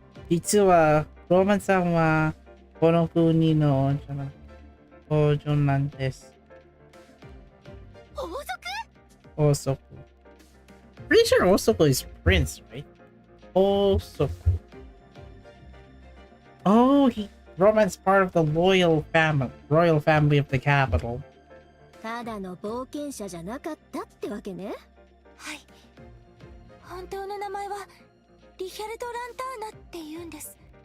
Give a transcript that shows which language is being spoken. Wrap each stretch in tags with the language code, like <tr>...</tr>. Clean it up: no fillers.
<ja>実はローマンさんはこの国の王女なんです。王族？ Osoku.</ja> <en>Pretty sure Osoku is prince, right? Osoku. Oh, Roman's part of the royal family of the capital.</en> <ja>ただの冒険者じゃなかったってわけね。はい。本当の名前はリヒャルド・ランターナって言うんです。</ja>